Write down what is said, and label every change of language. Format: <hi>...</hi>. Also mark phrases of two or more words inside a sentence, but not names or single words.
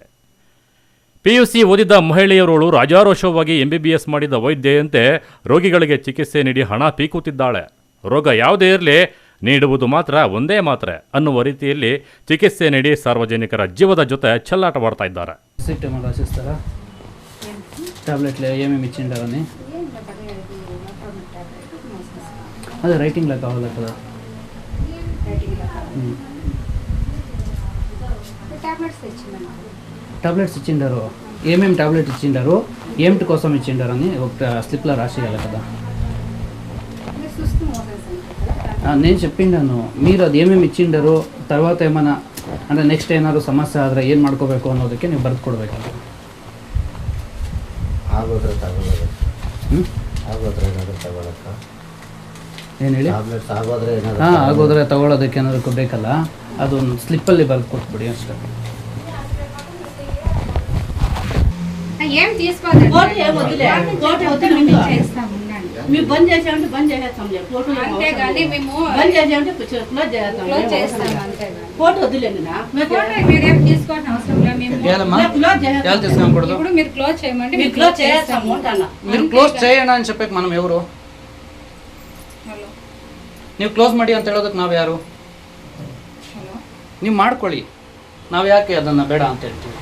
<kn>ಪಿಯುಸಿ ಓದಿದ ಮಹಿಳೆಯರೋಳು ರಾಜಾರೋಷವಾಗಿ MBBS ಮಾಡಿದ ವೈದ್ಯೆಯಂತೆ ರೋಗಿಗಳಿಗೆ ಚಿಕಿತ್ಸೆ ನೀಡಿ ಹಣ ಪೀಕುತ್ತಿದ್ದಾಳೆ. ರೋಗ ಯಾವುದೇ ಇರಲಿ, ನೀಡುವುದು ಮಾತ್ರ ಒಂದೇ ಮಾತ್ರೆ ಅನ್ನುವ ರೀತಿಯಲ್ಲಿ ಚಿಕಿತ್ಸೆ ನೀಡಿ ಸಾರ್ವಜನಿಕರ ಜೀವದ ಜೊತೆ ಚೆಲ್ಲಾಟವಾಡ್ತಾ ಇದ್ದಾರೆ.</kn> <te>సిస్టమ్ రాసిస్తారా? టాబ్లెట్లు ఏమేమి ఇచ్చిండారని అదే రైటింగ్లో కావాలి కదా. టాబ్లెట్స్ ఇచ్చిండారు, ఏమేమి టాబ్లెట్ ఇచ్చిండారు, ఏమిటి కోసం ఇచ్చిండారు అని ఒక స్లిప్లో రాసేయాలి కదా. నేను చెప్పిండాను, మీరు</te> <kn>ಅದು</kn> <te>ఏమేమి ఇచ్చిండారు తర్వాత ఏమైనా</te> <kn>ಅಂದರೆ ನೆಕ್ಸ್ಟ್ ಏನಾದ್ರು ಸಮಸ್ಯೆ ಆದರೆ ಏನು ಮಾಡ್ಕೋಬೇಕು ಅನ್ನೋದಕ್ಕೆ ನೀವು ಬರೆದು ಕೊಡಬೇಕಲ್ಲ. ಆಗೋದ್ರೆ ತಗೊಳ್ಳೋದು ಆಗೋದ್ರೆ ಏನಾದರೂ ತಗೊಳಕ್ಕ ಏನು ಹೇಳಿ? ಹಾಂ, ಆಗೋದ್ರೆ ತಗೊಳ್ಳೋದಕ್ಕೆ ಏನಾದ್ರು ಬೇಕಲ್ಲ, ಅದೊಂದು ಸ್ಲಿಪ್ಪಲ್ಲಿ ಬರೆದು ಕೊಟ್ಬಿಡಿ ಅಷ್ಟೇ.</kn> <te>ఏం తీసుకోండి మేము బంద్ చేసామంటే బంద్ చేసేస్తాం, అంతేగాని మేము బంద్ చేసామంటే క్లోజ్ చేస్తాం, అంతేగాని ఫోటో వదిలేండి. మీరేం తీసుకోవాల్సిన అవసరం లేదు, మేము ఇప్పుడు మీరు క్లోజ్ చేయమంటే మీరు క్లోజ్ చేస్తాము. మీరు క్లోజ్ చేయండి అని చెప్పಕ್ಕೆ మనం ఎవరు?</te> <kn>ನೀವು ಕ್ಲೋಸ್ ಮಾಡಿ ಅಂತ ಹೇಳೋದಕ್ಕೆ ನಾವು ಯಾರು? ನೀವು ಮಾಡ್ಕೊಳ್ಳಿ, ನಾವು ಯಾಕೆ ಅದನ್ನು ಬೇಡ ಅಂತ ಹೇಳ್ತೀವಿ?</kn>